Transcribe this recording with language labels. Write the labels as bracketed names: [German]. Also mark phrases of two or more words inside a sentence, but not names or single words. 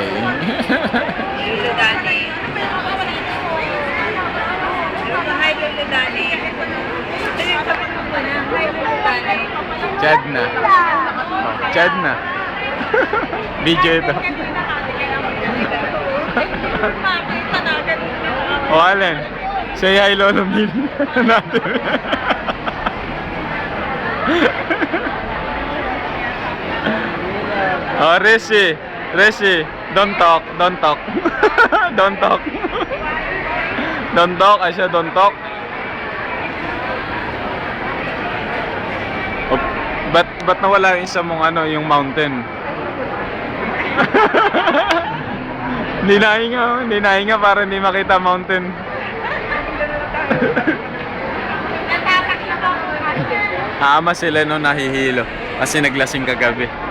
[English] Lolo Dani. Hi Lolo Dani. Hi Lolo Dani. [Filipino] Chadna. Oh, Chadna. Video ito. O Allen, say hi Lola Mila natin. [English] Oh, Rishi, don't talk. Don't talk. Don't talk, I said don't talk. [Filipino] Oh, ba't nawala yung isa mong yung mountain? Hindi nahinga para hindi makita mountain. Ama sila no, nahihilo kasi naglasing kagabi.